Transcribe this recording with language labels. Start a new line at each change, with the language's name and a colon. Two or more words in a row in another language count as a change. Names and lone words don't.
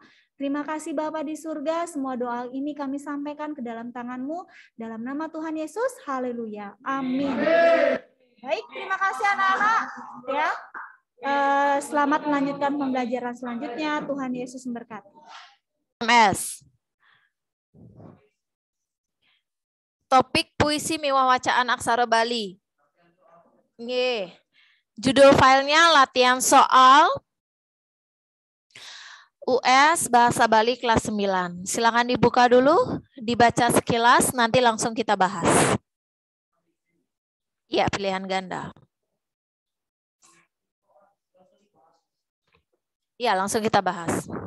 Indonesian: Terima kasih Bapa di surga, semua doa ini kami sampaikan ke dalam tangan-Mu dalam nama Tuhan Yesus. Haleluya. Amin. Baik, terima kasih anak-anak ya. Selamat melanjutkan pembelajaran selanjutnya. Tuhan Yesus memberkati.
Balinese: MS.
Indonesian: Topik puisi
Balinese: miwah wacaan aksara Bali. Nggih.
Indonesian: Judul filenya latihan soal US Bahasa Bali kelas 9. Silakan dibuka dulu, dibaca sekilas, nanti langsung kita bahas. Iya, pilihan ganda. Iya, langsung kita bahas.